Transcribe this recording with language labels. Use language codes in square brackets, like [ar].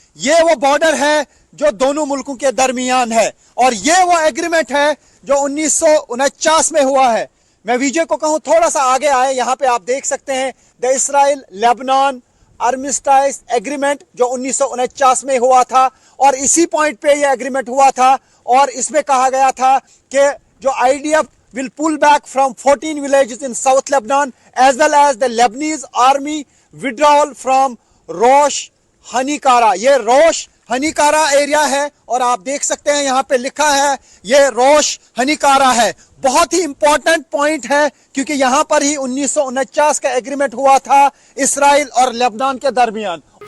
[hi] ये वो बॉर्डर है जो दोनों मुल्कों के दरमियान है, और ये वो एग्रीमेंट है जो 1949 में हुआ है। मैं विजय को कहूं थोड़ा सा आगे आए, यहां पे आप देख सकते हैं द इसराइल लेबनान आर्मिस्टाइज एग्रीमेंट जो 1949 में हुआ था, और इसी पॉइंट पे ये एग्रीमेंट हुआ था। और इसमें कहा गया था कि जो [en] IDF will pull back from 14 villages in South Lebanon, as well as the Lebanese army withdrawal from Rosh Hanikara. [hi] ये रोश हनीकारा एरिया है, और आप देख सकते हैं यहाँ पे लिखा है ये रोश हनीकारा है। बहुत ही इंपॉर्टेंट पॉइंट है, क्योंकि यहाँ पर ही 1949 का एग्रीमेंट हुआ था इसराइल और लेबनान के दरमियान।